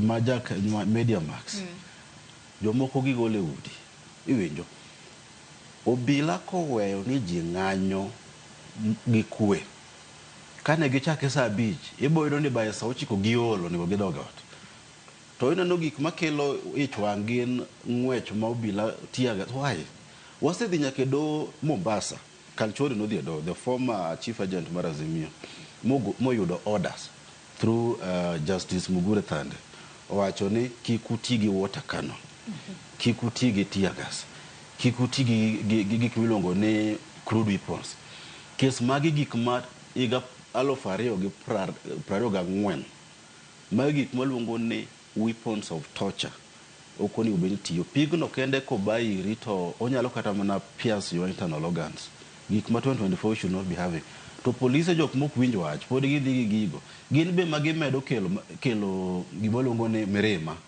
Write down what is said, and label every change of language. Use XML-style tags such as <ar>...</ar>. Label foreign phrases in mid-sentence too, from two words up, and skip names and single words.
<luo>majak Media Max jomoko gigole udi iwinjo obila koweyo ni ji ng'anyo gi kwe kane gichake saa 5 iboyudo ni by saa 9 giolo ni gidog ot to ineno gik makelo ich wang' gin ng'wech ma obila tiaga why wasedhi nyaka do Mombasa Kalchori nodhi do</luo> <en>the former chief agent</en> <luo>mar Azimio moyudo</luo> <en>orders through</en> <luo>Justice Mugure Thande owacho ni kik uti gi</luo> <en>water cannon</en> <luo>kik uti gi tiagas kik uti gi gik miluongo ni</luo> <en>crude weapons</en> <luo>kes magi gik ma iga 2024 magi gik maluongo ni</luo> <en>weapons of torture</en> <luo>okoni ubeni tiyo pigno kende ko bayi rito onyalo kata mana</luo> <en>pierce your internal organs</en> <luo>gik ma 2024</luo> <en>should not be having to police</en> <luo>jok mok winjo wach pod gidhi gi gigo gin be magi medo kelo gimoluongo ni mirima</luo>